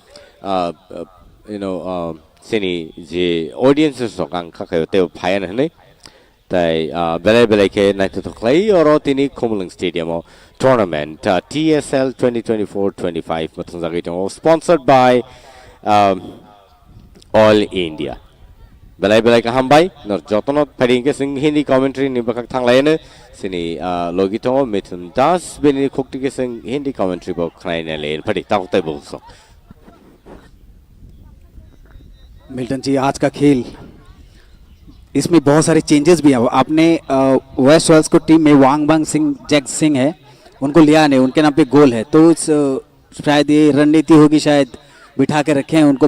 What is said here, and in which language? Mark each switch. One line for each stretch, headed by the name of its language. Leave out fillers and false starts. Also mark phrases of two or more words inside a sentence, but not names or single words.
Kok Borok: sini je audiences sok ang khakayo teibo phayan nei tai bele ke nai to clay oro tini Komalang Stadium tournament TSL 2024-25 matangjagi tong
English: sponsored by
Kok Borok: All India belai ka hambai nor jotono pharing ke sing
English: hindi commentary
Kok Borok: ni bakak thanglai ne sini logi tong Mithun Das beni khokti ke sing
English: hindi commentary
Kok Borok: bo khnai ne le phadi tak tai bo so
Hindi: मिल्टन जी आज का खेल इसमें बहुत सारे चेंजेस भी हैं आपने वेस्ट रॉयल्स को टीम में वांगबांग सिंह जैक सिंह है उनको लिया नहीं उनके नाम पे गोल है तो शायद ये रणनीति होगी शायद बिठा के रखे हैं उनको